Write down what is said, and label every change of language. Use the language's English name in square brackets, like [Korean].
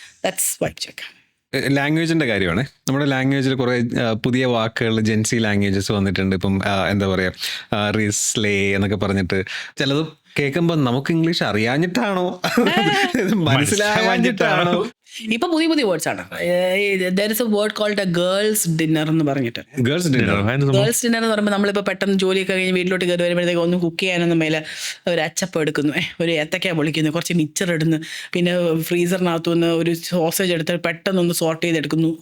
[English] That's vibe check. [Malayalam] ലാംഗ്വേജിന്റെ കാര്യമാണ്. നമ്മുടെ ലാംഗ്വേജിൽ കുറെ പുതിയ വാക്കുകൾ, ജെൻസി ലാംഗ്വേജസ് വന്നിട്ടുണ്ട്. ഇപ്പം എന്താ പറയാ, റിസ്ലേ എന്നൊക്കെ പറഞ്ഞിട്ട് ചിലത് കേൾക്കുമ്പോൾ നമുക്ക് ഇംഗ്ലീഷ് അറിയാഞ്ഞിട്ടാണോ മനസ്സിലാവാഞ്ഞിട്ടാണോ? ഇപ്പൊ പുതിയ പുതിയ വേർഡ്സ് ആണ്. [English] there is a word called a girls dinner [Malayalam] എന്ന് പറഞ്ഞിട്ട്. [English] girls dinner [Malayalam] ഗേൾസ് ഡിന്നർ എന്ന് പറയുമ്പോൾ നമ്മളിപ്പോൾ പെട്ടെന്ന് ജോലിയൊക്കെ കഴിഞ്ഞ് വീട്ടിലോട്ട് കയറി വരുമ്പോഴത്തേക്ക് ഒന്നും കുക്ക് ചെയ്യാനൊന്നും മേലെ ഒരു അച്ചപ്പം എടുക്കുന്നു, ഒരു ഏത്തക്ക പൊളിക്കുന്നു, കുറച്ച് മിച്ചർ ഇടുന്നു, പിന്നെ ഫ്രീസറിനകത്തു നിന്ന് ഒരു സോസേജ് എടുത്ത് പെട്ടെന്നൊന്ന് സോർട്ട് ചെയ്തെടുക്കുന്നു.